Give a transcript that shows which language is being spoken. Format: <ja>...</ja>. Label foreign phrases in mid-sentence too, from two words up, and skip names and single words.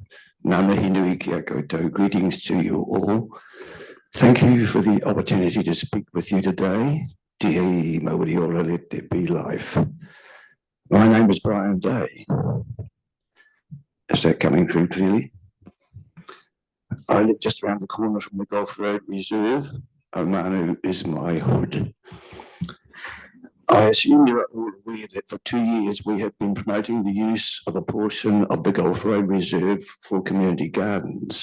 <mi>Ngā mihi nui kia koutou,</mi> <en>greetings to you all. Thank you for the opportunity to speak with you today.</en> <mi>Te hei mawari ora,</mi> <en>let there be life. My name is Brian Day. Is that coming through clearly? I live just around the corner from the Gulf Road Reserve. Omanu is my hood. I assume you are all aware that for 2 years we have been promoting the use of a portion of the Gulf Road Reserve for community gardens.</en>